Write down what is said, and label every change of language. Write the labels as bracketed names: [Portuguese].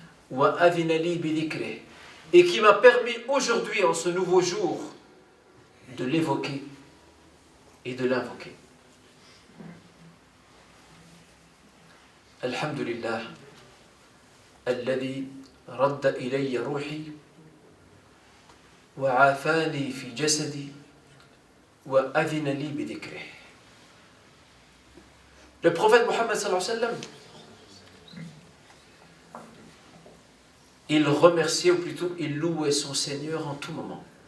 [Arabic] Wa'adhina li bi dhikrih, [French] et qui m'a permis aujourd'hui, en ce nouveau jour, de l'évoquer et de l'invoquer. [Arabic] Alhamdulillah, alladhi radda ilayya ruhi وعافاني في جسدي وأذن لي بذكره. [French] Le prophète Mohammed sallallahu alayhi wa sallam, il remerciait, ou plutôt il louait son Seigneur en tout moment.